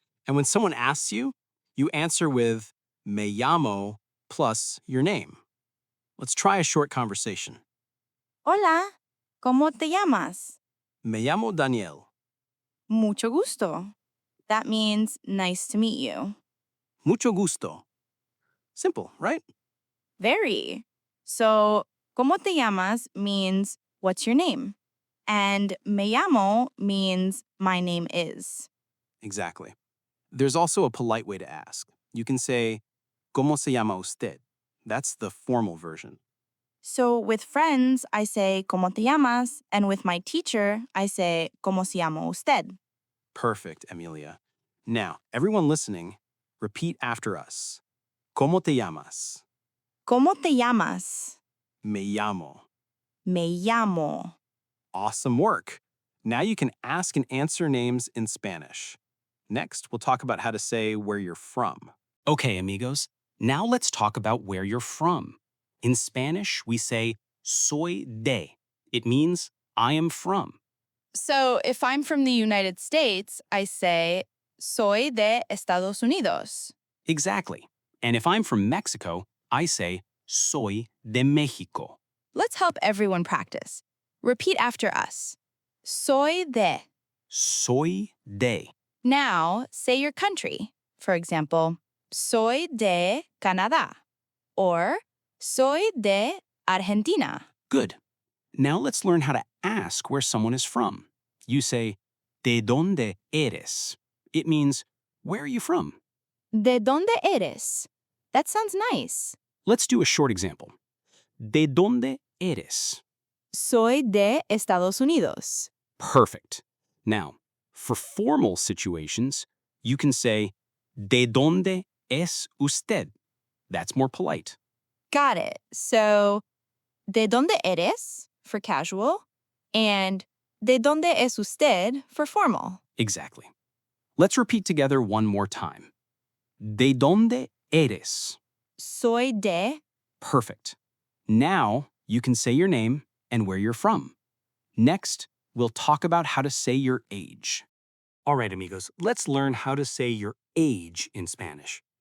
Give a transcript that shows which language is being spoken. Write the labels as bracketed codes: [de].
[en] And when someone asks you, you answer with [es] me llamo [en] plus your name. Let's try a short conversation. [es] Hola, ¿cómo te llamas? Me llamo Daniel. Mucho gusto. [en] That means nice to meet you. [es] Mucho gusto. [en] Simple, right? Very. So, [es] ¿cómo te llamas [en] means what's your name? And [es] me llamo [en] means my name is. Exactly. There's also a polite way to ask. You can say, [es] ¿Cómo se llama usted? [en] That's the formal version. So, with friends, I say, [es] ¿cómo te llamas? [en] And with my teacher, I say, [es] ¿cómo se llama usted? [en] Perfect, Emilia. Now, everyone listening, repeat after us. [es] ¿Cómo te llamas? ¿Cómo te llamas? Me llamo. Me llamo. [en] Awesome work. Now you can ask and answer names in Spanish. Next, we'll talk about how to say where you're from. Okay, amigos. Now let's talk about where you're from. In Spanish, we say [es] soy de. [en] It means I am from. So, if I'm from the United States, I say, [es] soy de Estados Unidos. [en] Exactly. And if I'm from Mexico, I say [es] soy de México. [en] Let's help everyone practice. Repeat after us. [es] Soy de. Soy de. [en] Now, say your country. For example, [es] soy de Canadá [en] or [es] soy de Argentina. [en] Good. Now let's learn how to ask where someone is from. You say, [es] ¿De dónde eres? [en] It means, where are you from? [es] ¿De dónde eres? [en] That sounds nice. Let's do a short example. [es] ¿De dónde eres? Soy de Estados Unidos. [en] Perfect. Now, for formal situations, you can say, [es] ¿De dónde es usted? [en] That's more polite. Got it. So, [es] ¿de dónde eres? [en] For casual, and [es] ¿de dónde es usted? [en] For formal. Exactly. Let's repeat together one more time. [es] ¿De dónde eres? Soy de. [en] Perfect. Now you can say your name and where you're from. Next, we'll talk about how to say your age. All right, amigos, let's learn how to say your age in Spanish.